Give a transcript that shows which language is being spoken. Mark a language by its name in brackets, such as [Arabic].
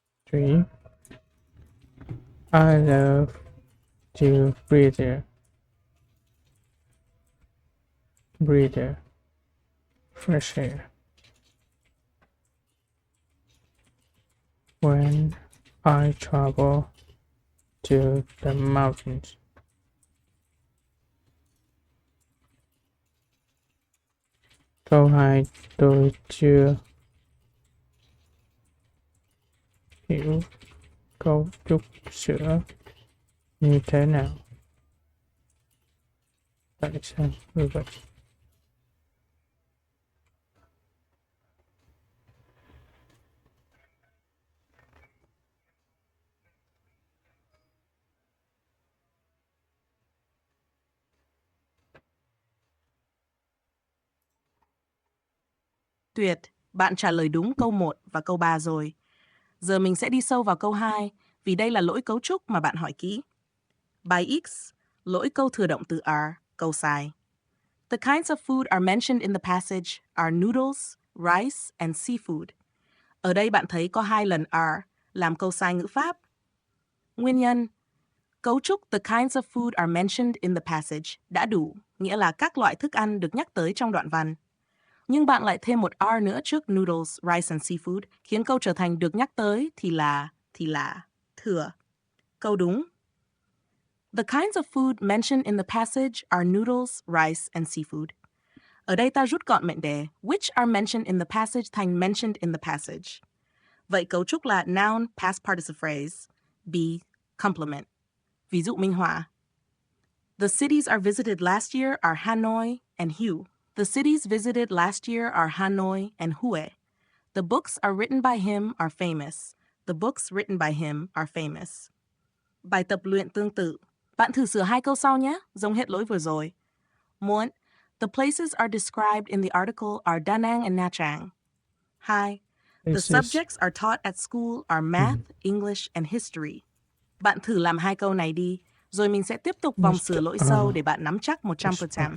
[English] Three, I love to breathe fresh air. When I travel to the mountains. [Vietnamese] Câu 2 tôi chưa hiểu cấu trúc sữa như thế nào. Tại sao như vậy? Tuyệt, bạn trả lời đúng câu 1 và câu 3 rồi. Giờ mình sẽ đi sâu vào câu 2, vì đây là lỗi cấu trúc mà bạn hỏi kỹ. By X, lỗi câu thừa động từ are, câu sai. [English] The kinds of food are mentioned in the passage are noodles, rice, and seafood. [Vietnamese] Ở đây bạn thấy có 2 lần are, làm câu sai ngữ pháp. Nguyên nhân, cấu trúc [English] the kinds of food are mentioned in the passage [Vietnamese] đã đủ, nghĩa là các loại thức ăn được nhắc tới trong đoạn văn. Nhưng bạn lại thêm một are nữa trước [English] noodles, rice and seafood, [Vietnamese] khiến câu trở thành được nhắc tới thì là thừa. Câu đúng. [English] The kinds of food mentioned in the passage are noodles, rice, and seafood. [Vietnamese] Ở đây ta rút gọn mệnh đề [English] which are mentioned in the passage [Vietnamese] thành [English] mentioned in the passage. [Vietnamese] Vậy cấu trúc là [English] noun, past participle phrase, be, complement. [Vietnamese] Ví dụ minh họa. [English] The cities are visited last year are Hanoi and Hue. The cities visited last year are Hanoi and Hue. The books are written by him are famous. The books written by him are famous. [Vietnamese] Bài tập luyện tương tự. Bạn thử sửa 2 câu sau nhé, giống hết lỗi vừa rồi. 1. [English] The places are described in the article are Da Nang and Nha Trang. 2. The This is subjects are taught at school are math, English, and history. [Vietnamese] Bạn thử làm 2 câu này đi, rồi mình sẽ tiếp tục vòng sửa lỗi sâu để bạn nắm chắc 100%.